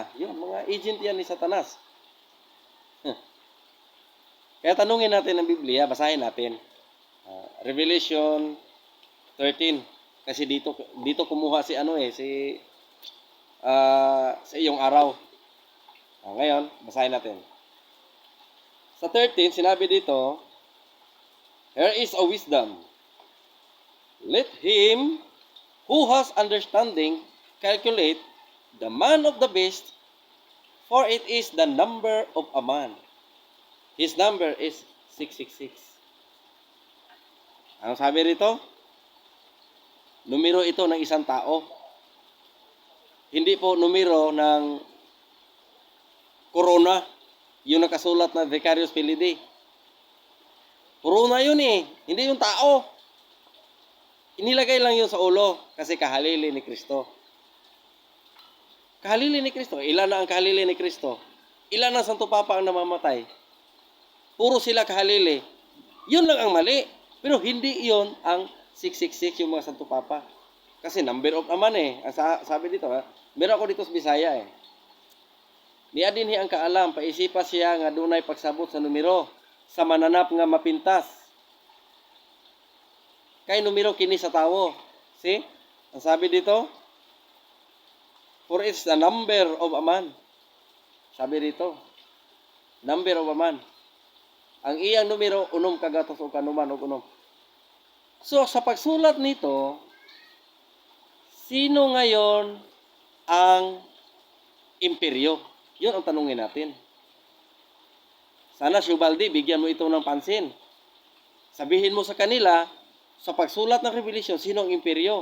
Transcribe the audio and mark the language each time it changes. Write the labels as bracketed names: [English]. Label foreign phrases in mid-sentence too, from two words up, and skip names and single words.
[Filipino] Yun, mga agent yan ni Satanas. Kaya tanungin natin ang Biblia, basahin natin. Revelation 13. Kasi dito kumuha si sa iyong araw. Ngayon, basahin natin. Sa 13, sinabi dito, [English] "Here is a wisdom. Let him who has understanding calculate the man of the beast, for it is the number of a man. His number is 666. [Filipino] Ang sabi rito? Numero ito ng isang tao. Hindi po numero ng corona, yung nakasulat na Vicarious Filii. Corona yun hindi yung tao. Inilagay lang yun sa ulo kasi kahalili ni Kristo. Kahalili ni Kristo. Ilan na ang kahalili ni Kristo? Ilan na Santo Papa ang namamatay? Puro sila kahalili. Yun lang ang mali. Pero hindi yun ang 666 yung mga Santo Papa. Kasi [English] number of [Filipino] naman eh. Sabi dito ha, meron ako dito sa Bisaya eh. [Cebuano] Niya dinhi ang kaalam, paisipa siya nga dunay pagsabot sa numero sa mananap nga mapintas. Kay numero kini sa tawo. [Filipino] See? Ang sabi dito, [English] for it's the number of a man. [Filipino] Sabi dito, [English] number of a man. [Cebuano] Ang iyang numero, unom kagatos o kanuman o unom. [Filipino] So, sa pagsulat nito, sino ngayon ang imperyo? Yun ang tanungin natin. Sana, Shubaldi, bigyan mo ito ng pansin. Sabihin mo sa kanila, sa pagsulat ng Revelation, sino ang imperyo?